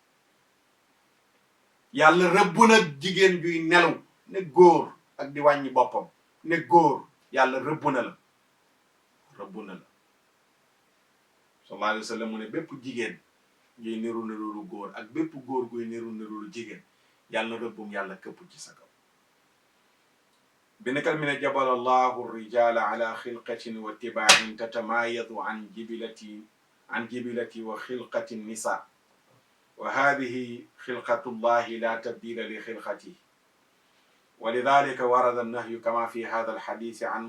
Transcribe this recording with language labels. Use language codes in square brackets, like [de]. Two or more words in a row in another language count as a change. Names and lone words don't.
[wo] yàlla rëbb nag jigéen juy nelu ne góor ak di wàññi boppam ne góor yàlla rëbb na la [ar] صلى الله عليه وسلم [wo] mu ne bépp jigéen yuy niru lu góor ak bépp góor guy niru lu jigéen yàlla rëbbum yàlla këpp ci sa kaw binakal mi ne [ar] جبل الله الرجال على خلقة وتباين تتمايز عن جبلة و خلقة نساء وهذه خلقة الله لا تبديل لخلقته ولذلك ورد النهي كما في هذا الحديث عن